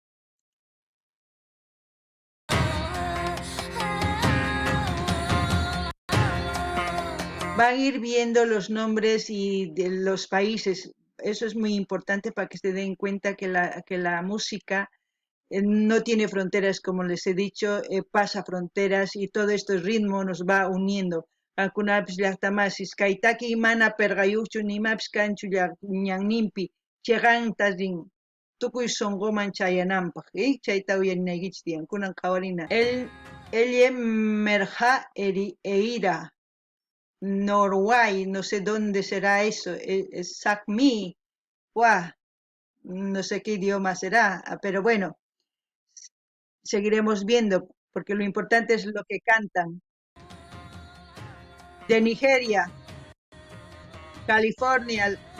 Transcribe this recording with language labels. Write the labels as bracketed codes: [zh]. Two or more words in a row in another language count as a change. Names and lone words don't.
[es] Van a ir viendo los nombres y de los países. Eso es muy importante para que se den cuenta que la música no tiene fronteras, como les he dicho, pasa fronteras y todo este ritmo nos va uniendo. [qu] Algunas llaqtamasis kaitaki mana pergayuchu nimapis kanchu ñanninpi cheqantarin tukuy songoman chayananpaq, chayta uyarinaykichis tiyan kunan qhawarina. [es] Elle Merja Eira, Norway, no sé dónde será eso, Sápmi, no sé qué idioma será, pero bueno, seguiremos viendo, porque lo importante es lo que cantan. De Nigeria, California.